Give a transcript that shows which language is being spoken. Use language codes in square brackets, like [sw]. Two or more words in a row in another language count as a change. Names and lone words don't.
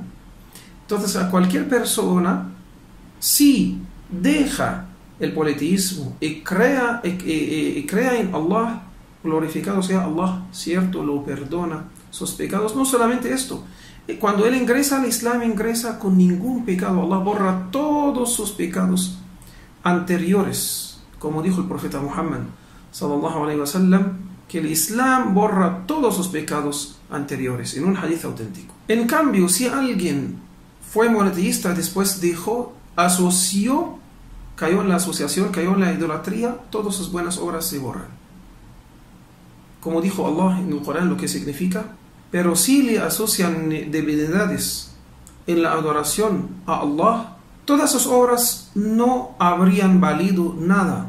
[es] Entonces, a cualquier persona, si deja el politeísmo y crea en Allah, glorificado sea Allah, cierto, lo perdona sus pecados. No solamente esto, cuando él ingresa al Islam, ingresa con ningún pecado. Allah borra todos sus pecados anteriores, como dijo el profeta Muhammad [ar] صلى الله عليه وسلم, [es] que el Islam borra todos sus pecados anteriores, en un hadith auténtico. En cambio, si alguien fue monoteísta, después cayó en la asociación, cayó en la idolatría, todas sus buenas obras se borran. Como dijo Allah en el Corán lo que significa: pero si le asocian divinidades en la adoración a Allah, todas sus obras no habrían valido nada.